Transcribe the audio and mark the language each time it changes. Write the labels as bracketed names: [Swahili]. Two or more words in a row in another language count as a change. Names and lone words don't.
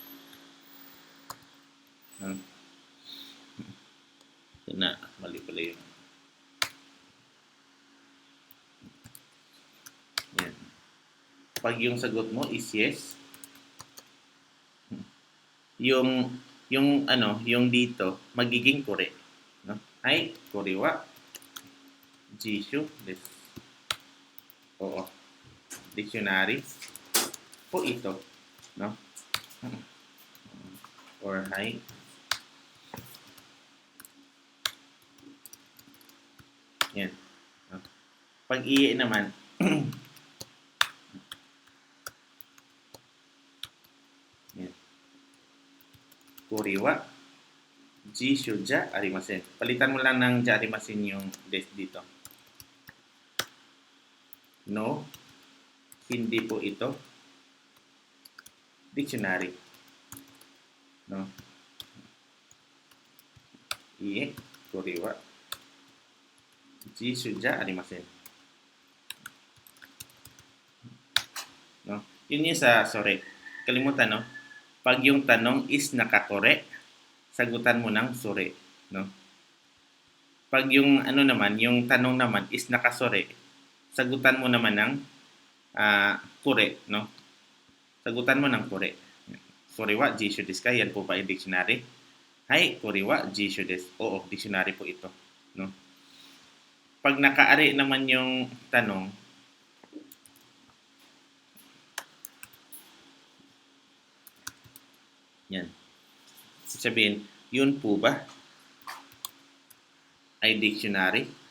[Filipino] No? Na, mali pala yun. Yan. Pag yung sagot mo is yes, yung ano, yung dito magiging kore, no? Ay, [Japanese] これは辞書です. [Filipino] Oo. Dictionary po ito, no? Or hi. Yan. No? Pag iye naman, yan. [Japanese] これは辞書じゃありません. [Filipino] Palitan mo lang ng [Japanese] じゃありません [Filipino] yung des dito. No, hindi po ito dictionary. No? [Japanese] いいえ、これは辞書じゃありません. [Filipino] No? Yun yung sa sorry. Kalimutan, no? Pag yung tanong is nakakore, sagutan mo ng sore, no? Pag yung ano naman, yung tanong naman is nakasore, sagutan mo naman ng kore, no? Sagutan mo ng kore. [Japanese] これは辞書ですか? [Filipino] Yan po ba ay dictionary? [Japanese] はい、これは辞書です. [Filipino] Oo, dictionary po ito, no? Pag nakaari naman yung tanong, yan. Sabihin, yun po ba ay dictionary?